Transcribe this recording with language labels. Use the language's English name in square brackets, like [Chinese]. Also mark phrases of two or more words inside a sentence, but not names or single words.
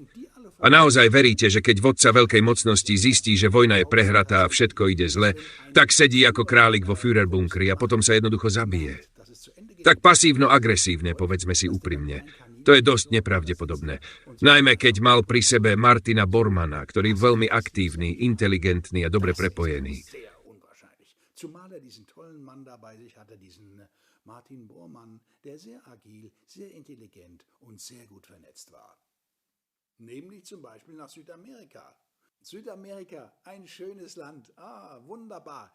[Slovak] A naozaj veríte, že keď vodca veľkej mocnosti zistí, že vojna je prehratá a všetko ide zle, tak sedí ako králik vo Führerbunkri a potom sa jednoducho zabije? Tak pasívno-agresívne, povedzme si úprimne. To je dosť nepravdepodobné. Najmä keď mal pri sebe Martina Bormanna, ktorý je veľmi aktívny, inteligentný a dobre prepojený. [German] Zumal diesen tollen Mann dabei sich hatte, diesen Martin Bormann, der sehr agil, sehr intelligent und sehr gut vernetzt war. Nämlich zum Beispiel nach Südamerika. Südamerika, ein schönes Land. Wunderbar.